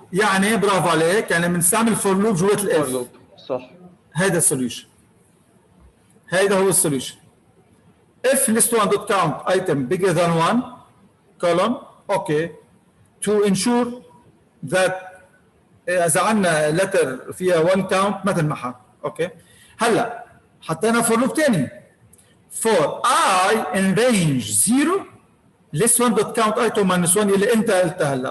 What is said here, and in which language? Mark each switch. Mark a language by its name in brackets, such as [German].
[Arabic] يعني برافو عليك، يعني بنستعمل فور لوب جوات الاف. صح. هذا السوليوشن، هذا هو السوليوشن. [English] if list1.count item bigger than 1 column, okay, to ensure that [Arabic] اذا عندنا letter فيها 1 count ما تلمحها. اوكي. هلا حطينا فور لوب ثاني [English] for I in range 0 list1.count item -1 [Arabic] اللي انت قلتها هلا.